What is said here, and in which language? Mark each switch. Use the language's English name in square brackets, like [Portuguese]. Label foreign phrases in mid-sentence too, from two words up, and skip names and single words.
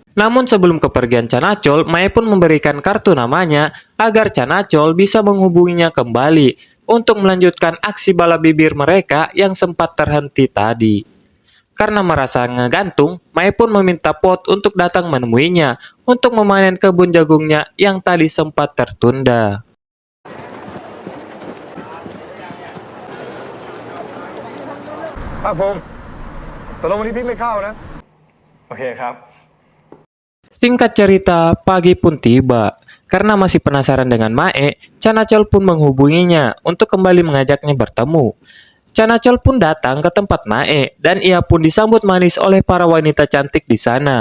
[Indonesian] Namun sebelum kepergian Chanachol, Mae pun memberikan kartu namanya agar Chanachol bisa menghubunginya kembali untuk melanjutkan aksi bala bibir mereka yang sempat terhenti tadi. Karena merasa ngegantung, Mae pun meminta Pot untuk datang menemuinya untuk memanen kebun jagungnya yang tadi sempat tertunda. [Thai] ภาคภูมิตกลงวันนี้พี่ไม่เข้านะ โอเคครับ [Indonesian] Singkat cerita, pagi pun tiba. Karena masih penasaran dengan Mae, Chanachol pun menghubunginya untuk kembali mengajaknya bertemu. Chanachol pun datang ke tempat Mae dan ia pun disambut manis oleh para wanita cantik di sana.